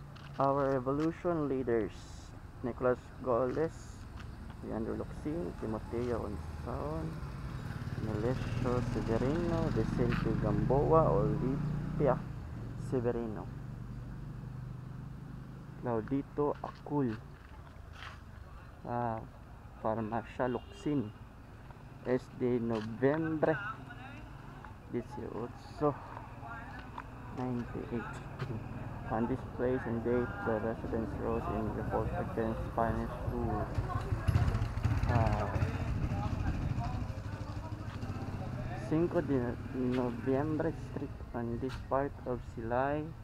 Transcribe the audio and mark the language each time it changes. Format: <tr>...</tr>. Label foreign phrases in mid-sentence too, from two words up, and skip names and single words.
<en>Our evolution leaders: Nicolas Goles, Leandro Locsin, Timoteo Onsaon, Melesio Severino, Vicente Gamboa, Olivia Severino, Claudito Acul, Farmacia Locsin, SD Nobyembre 1898. On this place and date, the residents rose in revolt against Spanish rule. 5 de Nobyembre Street on this part of Silay.</en>